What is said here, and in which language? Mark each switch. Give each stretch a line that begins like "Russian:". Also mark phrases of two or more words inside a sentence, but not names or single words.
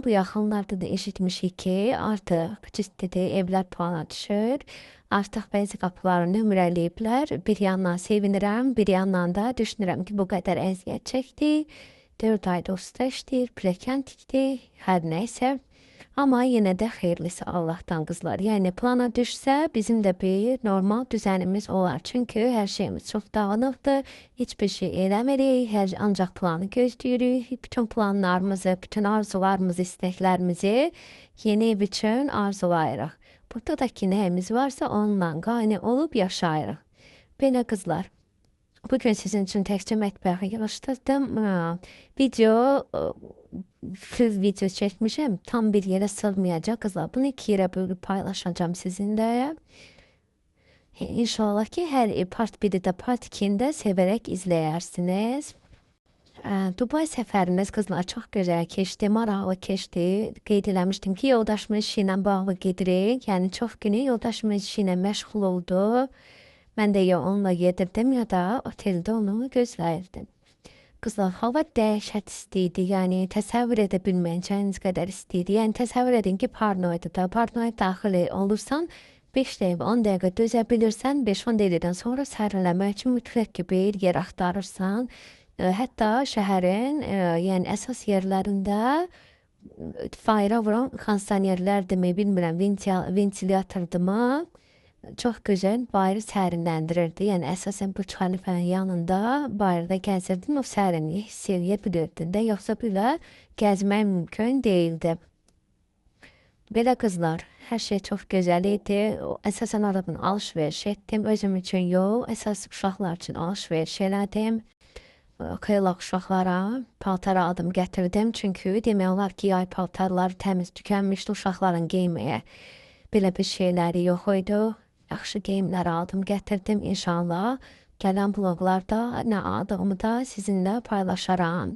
Azerbaijani: Bu yaxınlarda da eşitmişik ki, artıq ciddi evlər plana düşür. Artıq bəzi qapıları nömrələyiblər. Bir yandan sevinirəm, bir yandan da düşünürəm ki, bu qədər əziyyət çəkdik. 4 ayda usta işləyir, pilləkən tikdik, hər nəysə.
Turkish: Ama yine de hayırlısı Allah'tan kızlar. Yani plana düşse bizim de bir normal düzenimiz olar. Çünkü her şeyimiz çok dağınıqdır.
Azerbaijani: Hiçbir şey eləmirik. Ancaq planı gözləyirik. Bütün planlarımızı, bütün arzularımızı, isteklerimizi yeni ev üçün arzulayırıq. Burada da ki nəyimiz varsa onunla qane olub yaşayırıq. Belə qızlar.
Turkish: Bugün sizin için
Azerbaijani: təkcə mətbəxi yığışdırdım. Video video çekmişim.
Turkish: Tam bir yere sığmayacak kızlar. Bunu 2 yere bölüp paylaşacağım sizinle. İnşallah ki her part 1'i de part 2'inde severek izleyersiniz.
Azerbaijani: Dubai səfərimiz
Turkish: kızlar çok güzel
Azerbaijani: keçdi, maraqlı keçdi. Qeyd eləmişdim ki, yoldaşımız işi ilə bağlı gedirik. Yəni çox günü yoldaşımız işi ilə məşğul oldu. Mən də ya onunla gedirdim ya da oteldə onu gözləyirdim. Kızlar, hava dəhşət istiydi, yəni təsəvvür edə bilməyəcəyiniz qədər istiydi. Yəni təsəvvür edin ki, parnoyda da, parnoya daxil olursan 5 dəqiqə, 10 dəqiqə dözə bilirsən, 5-10 dəqiqədən sonra sərinləmək üçün mütləq ki, bir yer axtarırsan. Hətta şəhərin, yəni əsas yerlərində fayra vuran kondisionerlər demək bilmirəm, ventilyatordumu.
Turkish: Çok güzel bayırı serinlendirirdi. Yani esasen
Azerbaijani: bu Xəlifənin yanında bayırda gəzirdin, o sərinliyi hiss edə bilirdin də, yoxsa belə gəzmək
Turkish: mümkün değildi.
Azerbaijani: Belə qızlar,
Turkish: her şey çok güzel idi. Esasen aradan alışveriş etdim.
Azerbaijani: Özüm için yox, əsas uşaqlar için alışveriş elədim. Xeylaq uşaqlara paltar aldım, gətirdim. Çünkü demək olar ki, yay paltarları təmiz tükənmişdi, uşaqların giyməyə belə bir şeyləri yox idi. Yaxşı geyimlər aldım, gətirdim inşallah. Gələn vloglarda nə aldığımı da sizinlə paylaşaram.